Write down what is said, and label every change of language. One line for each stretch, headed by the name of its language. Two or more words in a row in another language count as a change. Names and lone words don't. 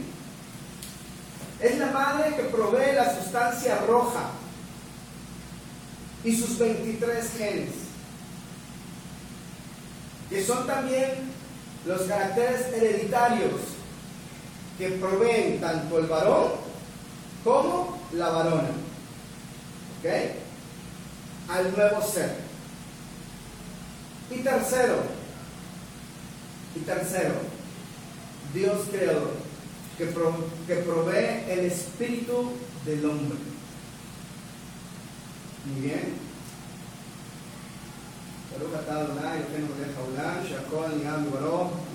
Spanish: Es la madre que provee la sustancia roja y sus 23 genes, que son también los caracteres hereditarios que proveen tanto el varón como la varona, ¿ok?, al nuevo ser. Y tercero, Dios creador, que provee el espíritu del hombre. Muy bien.
Hebrew: ברוך אתה אדני אלוהינו מלך העולם שהכל נהיה בדברו.